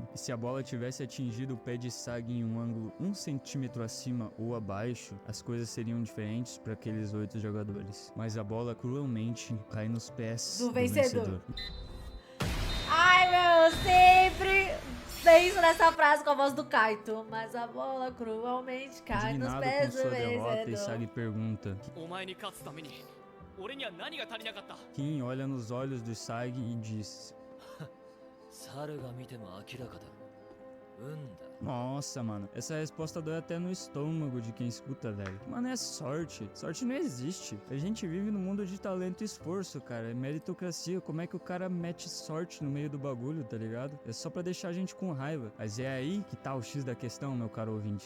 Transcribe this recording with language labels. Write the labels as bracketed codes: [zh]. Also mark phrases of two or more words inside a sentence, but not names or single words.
[pt] E se a bola tivesse atingido o pé de Sag em um ângulo 1 centímetro acima ou abaixo, as coisas seriam diferentes para aqueles 8 jogadores. Mas a bola cruelmente cai nos pés Do do vencedor. vencedor. Ai, meu, sempre penso nessa frase com a voz do Kaito. Mas a bola cruelmente cai nos Indignado pés com do sua derrota, vencedor. Sag pergunta. [ja] お前に勝つために俺には何が足りなかった [pt] Kim olha nos olhos do Sag e diz: [ja] 猿が見ても明らかだ運だ [pt] Nossa, mano, essa resposta dói até no estômago de quem escuta, velho. Mano, é sorte. Sorte não existe. A gente vive no mundo de talento e esforço, cara. É meritocracia. Como é que o cara mete sorte no meio do bagulho, tá ligado? É só pra deixar a gente com raiva. Mas é aí que tá o X da questão, meu caro ouvinte.